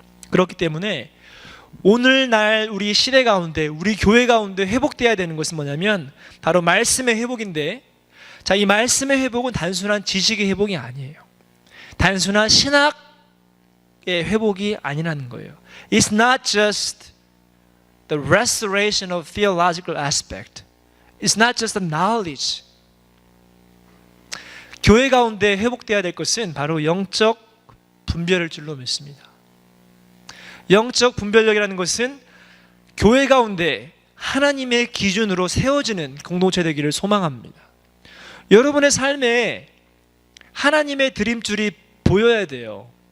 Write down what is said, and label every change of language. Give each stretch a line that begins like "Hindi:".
Korean: 그렇기 때문에 오늘날 우리 시대 가운데, 우리 교회 가운데 회복되어야 되는 것은 뭐냐면 바로 말씀의 회복인데, 자, 이 말씀의 회복은 단순한 지식의 회복이 아니에요. 단순한 신학의 회복이 아니라는 거예요.
English: It's not just the restoration of theological aspect. It's not just the knowledge.
Korean: 교회 가운데 회복되어야 될 것은 바로 영적 분별을 줄로 믿습니다. 영적 분별력이라는 것은 교회 가운데 하나님의 기준으로 세워지는 공동체 되기를 소망합니다. 여러분의 삶에 하나님의 드림줄이 보여야 돼요.